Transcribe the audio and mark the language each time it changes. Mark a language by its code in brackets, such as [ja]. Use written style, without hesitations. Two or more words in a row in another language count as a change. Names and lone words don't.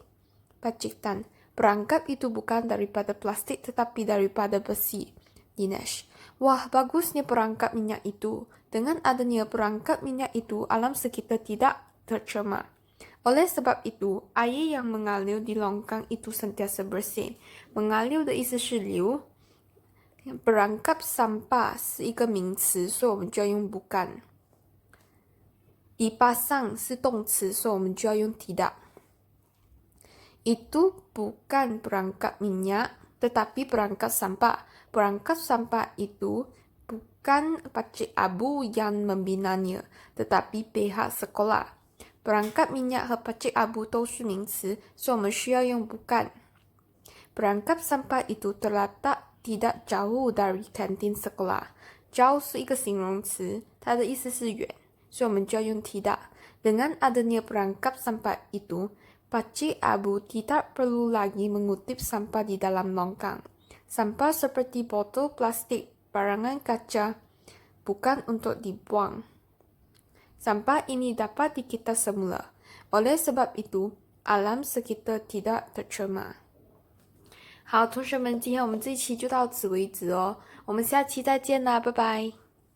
[ms] Pacitan, perangkap itu bukan daripada plastik tetapi daripada besi. Dinesh, wah bagusnya perangkap minyak itu. Dengan adanya perangkap minyak itu, alam sekitar tidak tercemar. Oleh sebab itu, air yang mengalir di longkang itu sentiasa bersih. [zh] Mengalir 的意思是流。 [ms] perangkap sampah [zh] 是一个名词，所以我们就要用 bukan。dipasang 是动词，所以我们就要用 tidak。 [ms] Itu bukan perangkap minyak, tetapi perangkap sampah. Perangkap sampah itu bukan Pakcik Abu yang membinanya, tetapi pihak sekolah. Perangkap minyak 和 Pakcik Abu [zh] 都是名词，所以我们需要用 [ms] bukan。Perangkap sampah itu terletak tidak jauh dari kantin sekolah. Jauh [zh] 是一个形容词，它的意思是远，所以我们就要用 [ms] tidak。Dengan adanya perangkap sampah itu, Pakcik Abu tidak perlu lagi mengutip sampah di dalam longkang. Sampah seperti botol plastik, barangan kaca, bukan untuk dibuang. Sampah ini dapat dikita semula. Oleh sebab itu, alam sekitar tidak tercemar. [zh] 好，同学们，今天我们这一期就到此为止哦，我们下期再见啦，拜拜。